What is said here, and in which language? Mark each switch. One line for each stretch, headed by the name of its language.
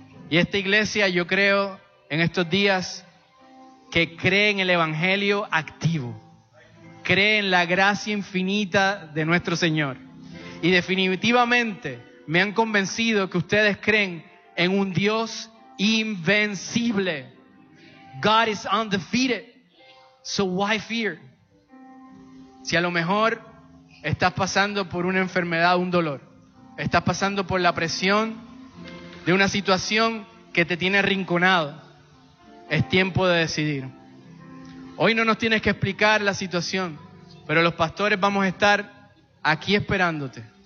Spanish: Y esta iglesia, yo creo en estos días que cree en el evangelio activo, cree en la gracia infinita de nuestro Señor. Y definitivamente me han convencido que ustedes creen en un Dios invencible.
English: God is undefeated, so why fear?
Spanish: Si a lo mejor estás pasando por una enfermedad, un dolor, estás pasando por la presión de una situación que te tiene arrinconado, es tiempo de decidir. Hoy no nos tienes que explicar la situación, pero los pastores vamos a estar aquí esperándote.